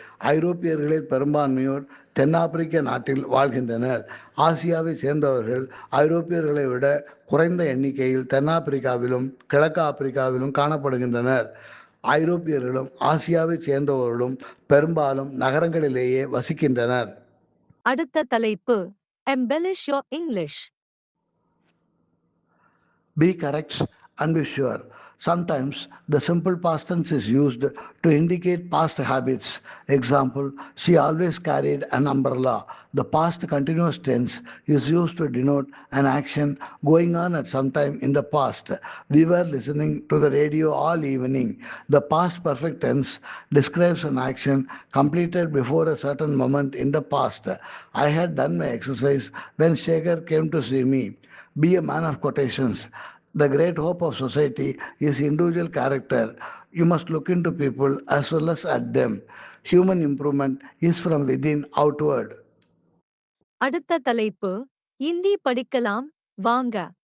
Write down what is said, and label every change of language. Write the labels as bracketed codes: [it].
[ta] ஐரோப்பியர்களில் பெரும்பான்மையோர் தென்னாப்பிரிக்க நாட்டில் வாழ்கின்றனர். ஆசியாவை சேர்ந்தவர்கள் ஐரோப்பியர்களை விட குறைந்த எண்ணிக்கையில் தென்னாப்பிரிக்காவிலும் கிழக்கு ஆப்பிரிக்காவிலும் காணப்படுகின்றனர். ஐரோப்பியர்களும் ஆசியாவை சேர்ந்தவர்களும் பெரும்பாலும் நகரங்களிலேயே வசிக்கின்றனர். அடுத்த தலைப்பு [en] embellish your English. Be correct and be sure. Sometimes the simple past tense is used to indicate past habits. Example, she always carried an umbrella. The past continuous tense is used to denote an action going on at some time in the past. We were listening to the radio all evening. The past perfect tense describes an action completed before a certain moment in the past. I had done my exercise when Shekhar came to see me. Be a man of quotations. The great hope of society is individual character. You must look into people as well as at them. Human improvement is from within outward. [ta] அடுத்த தலைப்பு இந்தி படிக்கலாம் வாங்க.